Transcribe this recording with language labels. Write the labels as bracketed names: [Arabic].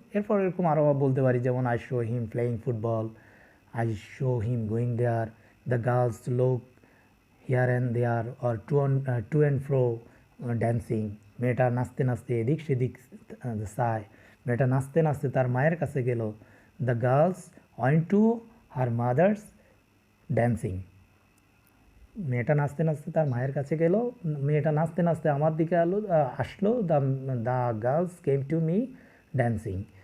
[Bangla] এরপর এরকম আরও বলতে পারি, যেমন [English] I show him playing football, I show him going there. The girls look here and there or to and fro dancing. [Bangla] মেয়েটা নাচতে নাচতে এদিক সেদিক চায়, মেয়েটা নাচতে নাচতে তার মায়ের কাছে গেল। [English] The girls went to her mother's dancing. [Bangla] মেয়েটা নাচতে নাচতে তার মায়ের কাছে গেল, মেয়েটা নাচতে নাচতে আমার দিকে আসলো। [English] The girls came to me dancing.